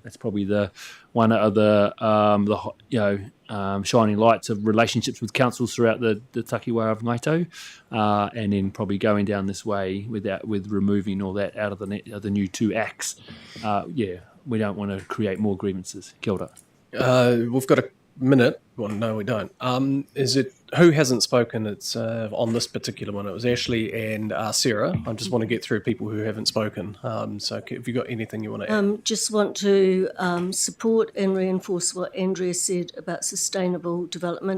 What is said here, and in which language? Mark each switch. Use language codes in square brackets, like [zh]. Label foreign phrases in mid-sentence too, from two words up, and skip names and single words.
[en] That's probably one of the shining lights of relationships with councils throughout the takiwā of Ngāi Tahu, and then probably going down this way with removing all that out of the new 2 acts. We don't want to create more grievances. [mi] Kia ora. [en] We've got a minute. Well, no, we don't. Is it who hasn't spoken? It's on this particular one. It was Ashley and Sarah. I just want to get through people who haven't spoken. So, have you got anything you want to add? Just want to support and reinforce what Andrea said about sustainable development.